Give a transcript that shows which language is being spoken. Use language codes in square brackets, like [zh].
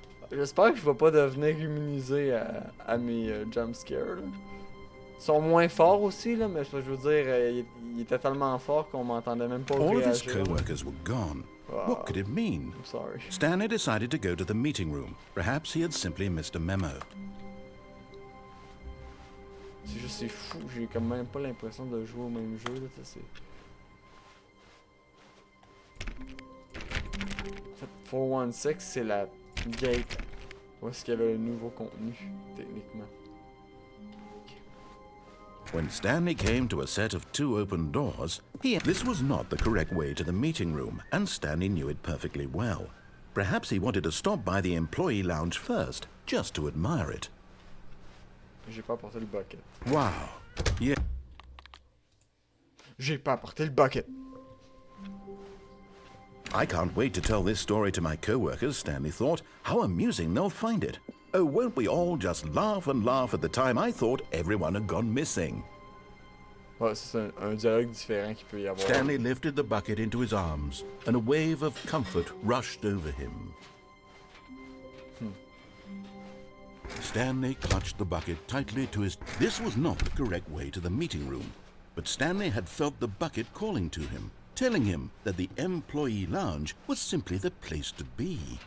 [fr] J'espère que je vais pas devenir immunisé à mes jumpscares. Ils sont moins forts aussi, là, mais je veux dire, il était tellement fort qu'on m'entendait même pas [en] All of his [fr] réagir. [en] co-workers were gone. What could it mean? I'm sorry. Stanley decided to go to the meeting room. Perhaps he had simply missed a memo. [fr] C'est juste, c'est fou, j'ai quand même pas l'impression de jouer au même jeu, là, tu sais. En fait, 416, c'est la gate où est-ce qu'il y avait le nouveau contenu, techniquement. [en] When Stanley came to a set of 2 open doors, this was not the correct way to the meeting room, and Stanley knew it perfectly well. Perhaps he wanted to stop by the employee lounge first, just to admire it. [fr] J'ai pas apporté le bucket. [en] Wow. Yeah. [fr] J'ai pas apporté le bucket. [en] I can't wait to tell this story to my co-workers, Stanley thought. How amusing they'll find it. Oh, won't we all just laugh and laugh at the time I thought everyone had gone missing. [fr] Ouais, c'est un dialogue différent qu'il peut y avoir. [en] Stanley lifted the bucket into his arms, and a wave of comfort rushed over him. Stanley clutched the bucket tightly to his... This was not the correct way to the meeting room, but Stanley had felt the bucket calling to him, telling him that the employee lounge was simply the place to be.